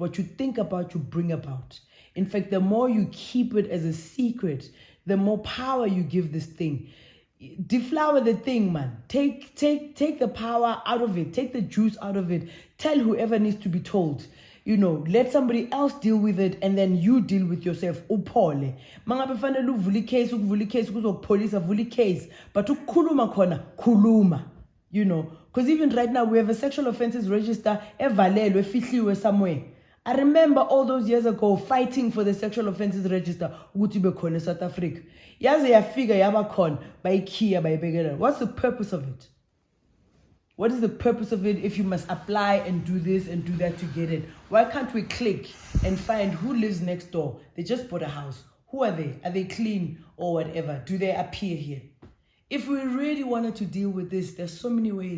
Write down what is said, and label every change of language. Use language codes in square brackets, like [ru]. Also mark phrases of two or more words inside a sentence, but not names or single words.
[en] What you think about, you bring about. In fact, the more you keep it as a secret, the more power you give this thing. Deflower the thing, man. Take the power out of it. Take the juice out of it. Tell whoever needs to be told. Let somebody else deal with it, and then you deal with yourself. Uphole. [zu] Mangabe fanele uvule case, police avule case, but ukukhuluma khona khuluma. [en] Because even right now we have a sexual offences register [zu] evalelwe efihliwe [en] somewhere. I remember all those years ago fighting for the sexual offences register [zu] ukuthi be khona [en] South Africa. [zu] Yaze yafika yaba khona bayikhiya bayibekela. [en] What's the purpose of it? What is the purpose of it if you must apply and do this and do that to get it? Why can't we click and find who lives next door? They just bought a house. Who are they? Are they clean or whatever? Do they appear here? If we really wanted to deal with this, there's so many ways.